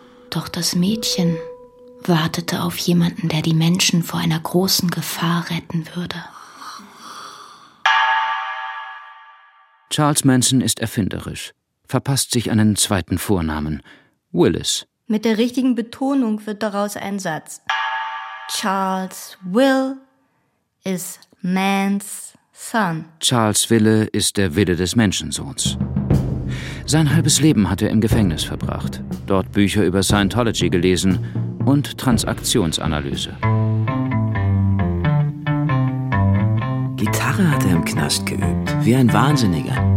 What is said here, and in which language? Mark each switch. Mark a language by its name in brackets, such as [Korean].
[German] Doch das Mädchen wartete auf jemanden, der die Menschen vor einer großen Gefahr retten würde. Charles Manson ist erfinderisch, verpasst sich einen zweiten Vornamen, Willis. Mit der richtigen Betonung wird daraus ein Satz. [English] Charles Will is man's son. [German] Charles Wille ist der Wille des Menschensohns. Sein halbes Leben hat er im Gefängnis verbracht, dort Bücher über Scientology gelesen und Transaktionsanalyse. Gitarre hat er im Knast geübt, wie ein Wahnsinniger.